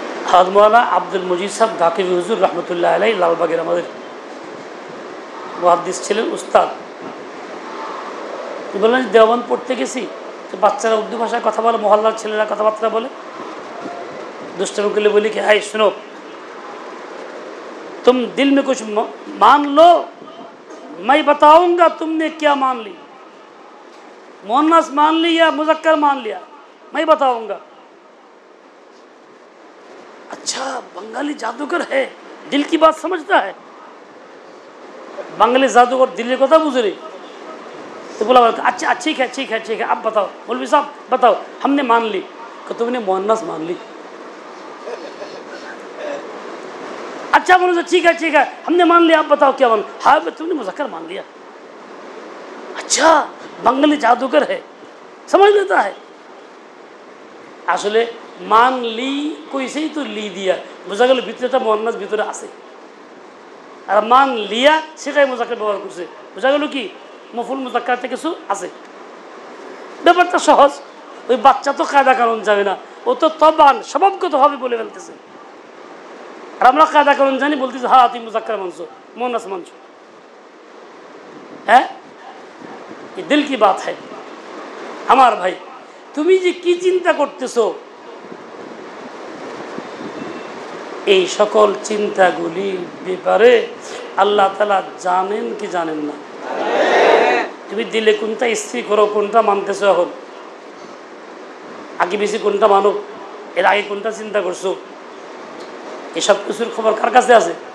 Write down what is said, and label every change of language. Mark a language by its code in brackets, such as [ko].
[bn] হযরত মাওলানা আব্দুল মজিদ সাহেব ঢাকিবি হুজুর রহমতুল্লাহ আলাইহি লালবাগের আমাদের মুহাদ্দিস ছিলেন, উস্তাদ। বললেন দেওবন্দ পড়তে গেছি, তো বাচ্চারা উর্দু ভাষায় কথা বলে, মহল্লার ছেলেরা কথাবার্তা বলে। দুষ্টমি করলে বলি [hi] कि हाय सुनो, तुम दिल में कुछ मान लो, मैं बताऊंगा तुमने क्या मान ली, मुअन्नस मान लिया मुज़क्कर मान लिया, मैं बताऊंगा। अच्छा बंगाली जादूगर है, दिल की बात समझता है। बंगाली जादूगर दिल की [bn] কথা বুঝে রে। [hi] तो बोला अच्छा ठीक है ठीक है ठीक है, अब बताओ मौलवी साहब बताओ, हमने मान ली। कि तुमने मुअन्नस मान ली। अच्छा बोलो ठीक है हमने मान लिया, आप बताओ क्या मान। हाँ तुमने मुज़क्कर मान लिया। अच्छा बंगाली जादूगर है, समझ लेता है। [bn] আসলে মান লি কইছেই তো লি দিয়া বোঝা গেল ভিতরেটা মুয়ান্নাস ভিতরে আছে, আর মান লিয়া সেটাই মুযাক্কার ব্যবহার করছে, বোঝা গেল কি মফুল মুযাক্কারতে কিছু আছে। ব্যাপারটা সহজ। ওই বাচ্চা তো কায়দা কানুন জানে না, ও তো তবান স্বভাবগতভাবে বলে ফেলতেছে। আর আমরা কায়দা কানুন জানি, বলতেছি হ্যাঁ তুমি মুযাক্কার মানছো মুয়ান্নাস মানছো। [hi] হ্যাঁ ये दिल की बात है। [bn] আমার ভাই তুমি যে কি চিন্তা করতেছো, এই সকল চিন্তাগুলির ব্যাপারে আল্লাহ তাআলা জানেন কি জানেন না? তুমি দিলে কোনটা স্থির করো, কোনটা মানতেছো, এখন আগে বেশি কোনটা মানো, এর আগে কোনটা চিন্তা করছো, এসব কিছুর খবর কার কাছে আছে?